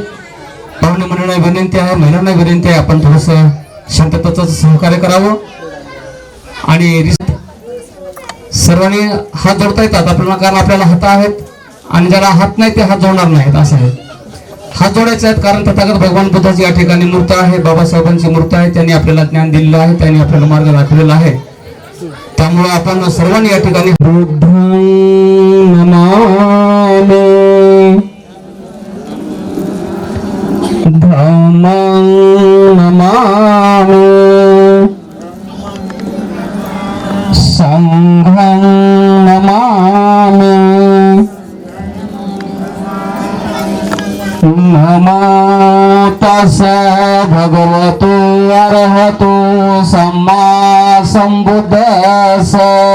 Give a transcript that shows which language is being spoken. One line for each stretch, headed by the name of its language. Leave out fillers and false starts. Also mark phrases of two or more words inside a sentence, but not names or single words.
Marathi: पाहुणे मंडळांना विनंती आहे, महिलांना विनंती आहे, आपण थोडस शांततेचं सहकार्य करावं आणि सर्वांनी हात जोडता येतात आपल्याला, कारण आपल्याला हात आहेत आणि ज्याला हात नाही ते हात जोडणार नाहीत असं आहे. हात जोडायचे आहेत कारण तथागत भगवान बुद्धाची या ठिकाणी मूर्ती आहे, बाबासाहेबांची मूर्ती आहे, त्यांनी आपल्याला ज्ञान दिलेलं आहे, त्यांनी आपल्याला मार्ग दाखवलेला आहे. त्यामुळे आपण सर्वांनी या ठिकाणी
Pali: धम्मं नमामि संघं नमामि नमो तस्सै भगवतो अरहतो सम्मा संबुद्धस्स